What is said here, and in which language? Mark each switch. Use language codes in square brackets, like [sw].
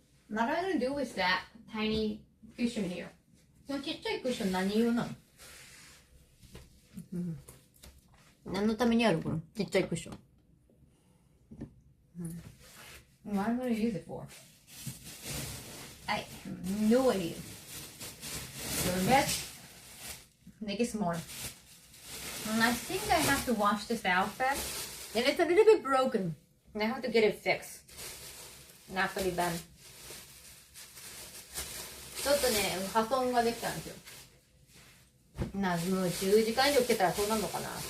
[en] What am I gonna do with that tiny cushion here? [ja] このちっちゃいクッション何用なの？何のためにあるこのちっちゃいクッション。 [en] What am I gonna use it for? I have no idea. Go to bed. Make it smaller. And I think I have to wash this outfit. And it's a little bit broken. And I have to get it fixed. After we're done. [ja] ちょっとね、破損ができたんですよ。もう10時間以上来てたらそうなるのかな。